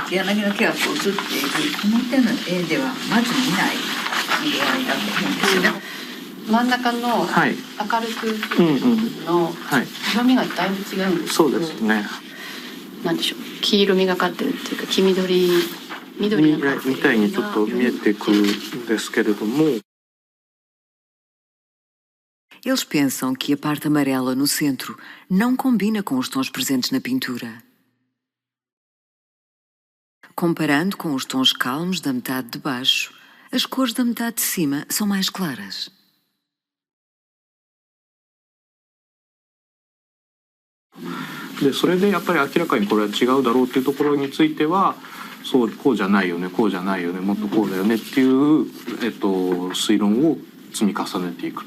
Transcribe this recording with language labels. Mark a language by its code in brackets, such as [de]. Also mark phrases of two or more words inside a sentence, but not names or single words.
[ja] 柳の毛がこう映っているこの手の絵ではまず見ない色合いだと思うんですよね。真ん中の明るくの色味がだいぶ違うんですけど、そうですね。なんでしょう、黄色みがかってるっていうか黄緑みたいにちょっと見えてくるんですけれども。 [pt] Eles pensam que a parte amarela no centro não combina com os tons presentes na pintura. Comparando com os tons calmos da metade de baixo, as cores da metade de cima são mais claras. [ja] でそれでやっぱり明らかにこれは違うだろうっていうところについては、そうこうじゃないよね、こうじゃないよね、もっとこうだよねっていう、推論を積み重ねていくと。